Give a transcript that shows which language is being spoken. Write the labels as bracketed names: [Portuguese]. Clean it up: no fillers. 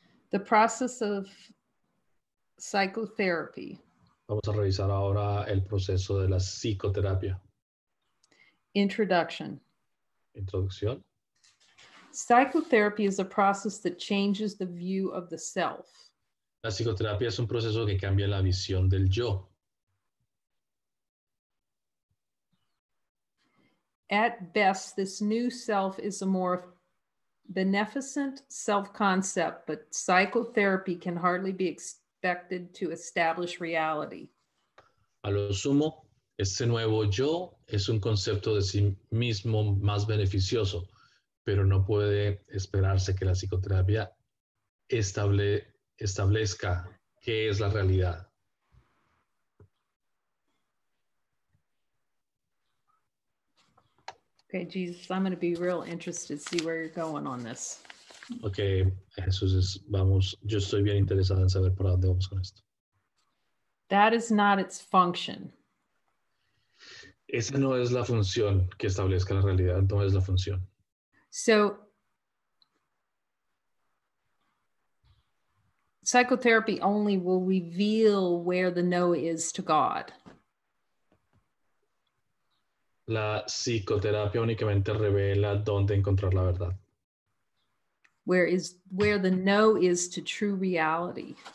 [English] The process of psychotherapy. [Spanish] Vamos a revisar ahora el proceso de la psicoterapia. [English] Introduction. [Spanish] Introducción. [English] Psychotherapy is a process that changes the view of the self. [Spanish] La psicoterapia es un proceso que cambia la visión del yo. [English] At best, this new self is a more beneficent self-concept, but psychotherapy can hardly be expected to establish reality. [Spanish] A lo sumo, Este nuevo yo es un concepto de sí mismo más beneficioso, pero no puede esperarse que la psicoterapia establezca qué es la realidad. [English] Okay, Jesus, I'm going to be real interested to see where you're going on this. [Spanish] Ok, Jesús, vamos, yo estoy bien interesado en saber para dónde vamos con esto. [English] That is not its function. [Spanish] Esa no es la función que establezca la realidad, no es la función. [English] So psychotherapy only will reveal where the no is to God. [Spanish] La psicoterapia únicamente revela dónde encontrar la verdad. [English] Where the no is to true reality.